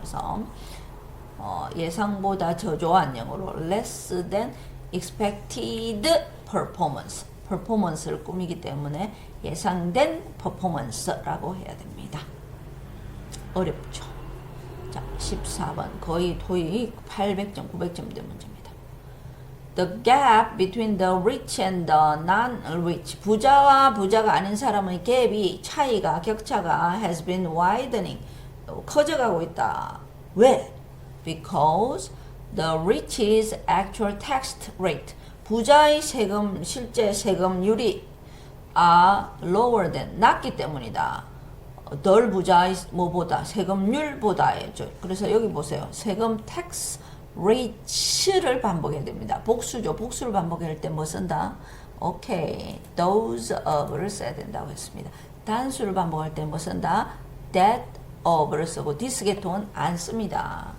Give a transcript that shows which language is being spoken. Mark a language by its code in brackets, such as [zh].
[ko] 그래서 예상보다 저조한 영어로 [en] less than expected performance [ko] 를 꾸미기 때문에 예상된 퍼포먼스라고 해야 됩니다. 어렵죠. 자, 14번 거의 토익 800점, 900점 된 문제입니다. [en] The gap between the rich and the non-rich, [ko] 부자와 부자가 아닌 사람의 갭이 차이가 격차가 [en] has been widening, [ko] 커져가고 있다. 왜? [en] Because the rich's actual tax rate, [ko] 부자의 세금 실제 세금률이 [en] are lower than, [ko] 낮기 때문이다. 덜 부자의 뭐보다 세금률보다죠. 그래서 여기 보세요. 세금 tax rate를 반복해야 됩니다. 복수죠. 복수를 반복할 때 뭐 쓴다? 오케이. those of를 써야 된다고 했습니다. 단수를 반복할 때 뭐 쓴다? that of를 쓰고 this 계통은 안 씁니다.